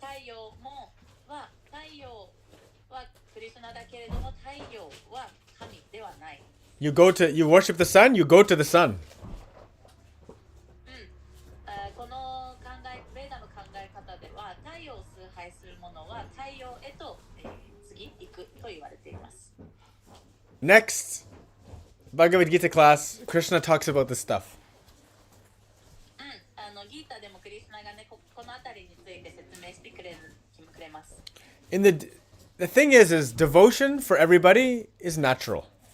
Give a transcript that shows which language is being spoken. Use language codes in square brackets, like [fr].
[ja] 太陽はクリシュナだけれども、太陽は神ではない。 [en] You worship the sun, you go to the sun. [ja] このベーダの考え方では、太陽を崇拝する者は太陽へと、次行くと言われています。 [en] Next, Bhagavad Gita class, Krishna talks about this stuff. [ja] ギータでもクリシュナがね、この辺りについて説明してくれます。 [en] The thing is devotion for everybody is natural.